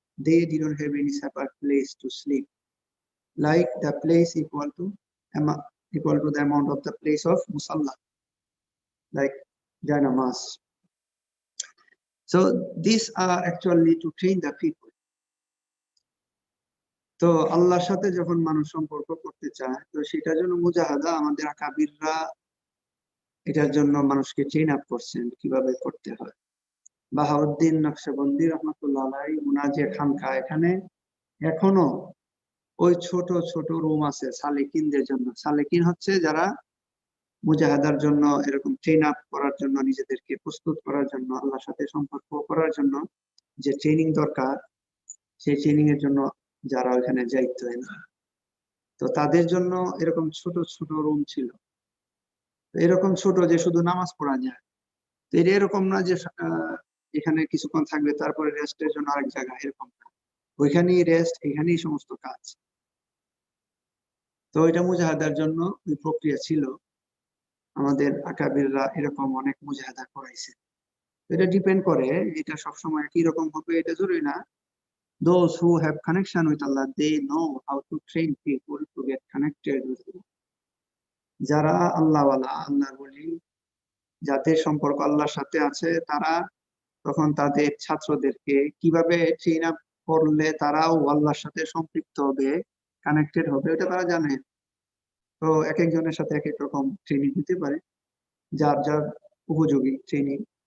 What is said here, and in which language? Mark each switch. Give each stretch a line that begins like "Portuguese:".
English: They didn't have any separate place to sleep, like the place equal to the amount of the place of musalla, like janamas. So these are actually to train the people.
Bangla: তো আল্লাহর সাথে যখন মানুষ সম্পর্ক করতে চায়, তো সেটার জন্য মুজাহাদা, আমাদের আকাবিররা এটার জন্য মানুষকে ট্রেন আপ করছেন কিভাবে করতে হয়। বাহাউদ্দিন নকশবন্দি রহমতুল্লাহ আলাইহি উনার যে খানকা, এখানে এখনো ওই ছোট ছোট রুম আছে সালেকিনদের জন্য। সালেকিন হচ্ছে যারা মুজাহাদার জন্য, এরকম ট্রেন আপ করার জন্য, নিজেদেরকে প্রস্তুত করার জন্য, আল্লাহর সাথে সম্পর্ক করার জন্য যে ট্রেনিং দরকার, সেই ট্রেনিং এর জন্য যারা ওখানে যাইতো, তো তাদের জন্য এরকম ছোট ছোট রুম ছিল। এরকম ছোট যে শুধু নামাজ পড়া যায়, তো এরকম না যে এখানে কিছুক্ষণ থাকবে তারপরে রেস্টের জন্য আরেক জায়গায়, এরকম না, ওইখানেই রেস্ট, এখানেই সমস্ত কাজ। তো এটা মুজাহাদার জন্য ওই প্রক্রিয়া ছিল। আমাদের আকাবিররা এরকম অনেক মুজাহাদা করাইছে। এটা ডিপেন্ড করে, এটা সবসময় একই রকম হবে এটা জরুরি না।
English: Those who have connection with Allah, they know how to train people to get connected with Allah.
Bangla: যারা আল্লাহওয়ালা, আল্লাহর ওলি, যাদের সম্পর্ক আল্লাহর সাথে আছে, তারা তখন তাদের ছাত্রদেরকে কিভাবে ট্রেন আপ করলে তারাও আল্লাহর সাথে সম্পৃক্ত হবে, কানেক্টেড হবে, এটা তারা জানে। তো এক একজনের সাথে এক এক রকম ট্রেনিং দিতে পারে, যার যার উপযোগী ট্রেনিং।